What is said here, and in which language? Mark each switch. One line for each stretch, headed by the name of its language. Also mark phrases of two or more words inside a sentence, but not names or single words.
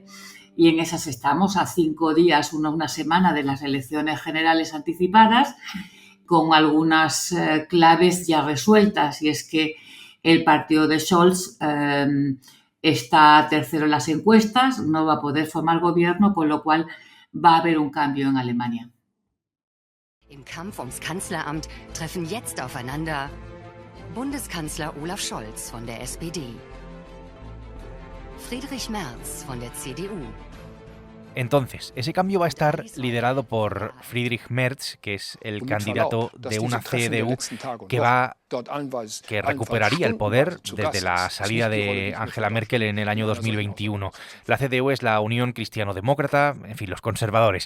Spanish: Y en esas estamos, a 5 días, una semana de las elecciones generales anticipadas, con algunas claves ya resueltas, y es que el partido de Scholz está tercero en las encuestas, no va a poder formar gobierno, con lo cual va a haber un cambio en Alemania.
German: Im Kampf ums Kanzleramt treffen jetzt aufeinander Bundeskanzler Olaf Scholz von der SPD, Friedrich Merz von der CDU.
Spanish: Entonces, ese cambio va a estar liderado por Friedrich Merz, que es el candidato de una CDU que recuperaría el poder desde la salida de Angela Merkel en el año 2021. La CDU es la Unión Cristiano-Demócrata, en fin, los conservadores.